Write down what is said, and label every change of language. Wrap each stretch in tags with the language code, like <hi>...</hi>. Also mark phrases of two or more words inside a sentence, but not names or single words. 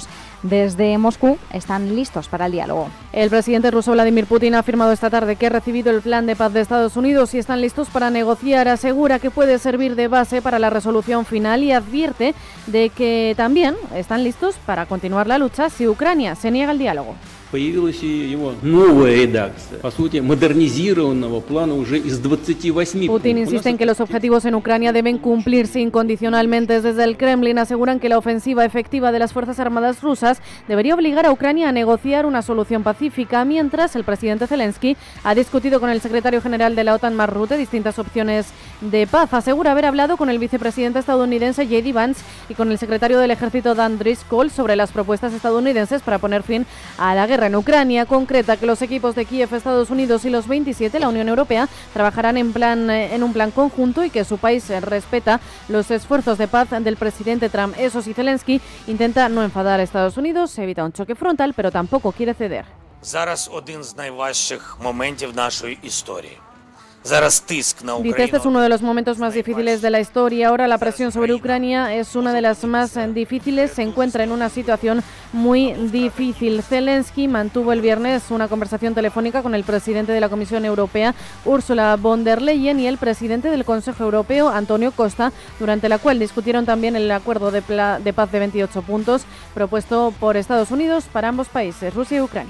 <es>Desde Moscú están listos para el diálogo. El presidente ruso Vladimir Putin ha afirmado esta tarde que ha recibido el plan de paz de Estados Unidos y están listos para negociar. Asegura que puede servir de base para la resolución final y advierte de que también están listos para continuar la lucha si Ucrania se niega al diálogo.</es> <ru>Появилась его новая редакция, по сути, модернизированного плана уже из 28 пунктов.</ru> <es>Putin insiste en que los objetivos en Ucrania deben cumplirse incondicionalmente. Desde el Kremlin aseguran que la ofensiva efectiva de las Fuerzas Armadas rusas debería obligar a Ucrania a negociar una solución pacífica, mientras el presidente Zelensky ha discutido con el secretario general de la OTAN, Mark Rutte, distintas opciones de paz. Asegura haber hablado con el vicepresidente estadounidense J.D. Vance y con el secretario del ejército Dan Driscoll sobre las propuestas estadounidenses para poner fin a la guerra en Ucrania. Concreta que los equipos de Kiev, Estados Unidos y los 27, la Unión Europea, trabajarán en un plan conjunto y que su país respeta los esfuerzos de paz del presidente Trump. Eso sí, Zelensky intenta no enfadar a Estados Unidos, evita un choque frontal, pero tampoco quiere ceder.</es> <uk>Зараз один з найважчих моментів нашої історії.</uk> <es>Dice, este es uno de los momentos más difíciles de la historia. Ahora la presión sobre Ucrania es una de las más difíciles. Se encuentra en una situación muy difícil. Zelensky mantuvo el viernes una conversación telefónica con el presidente de la Comisión Europea, Ursula von der Leyen, y el presidente del Consejo Europeo, Antonio Costa, durante la cual discutieron también el acuerdo de paz de 28 puntos propuesto por Estados Unidos para ambos países, Rusia y Ucrania.</es>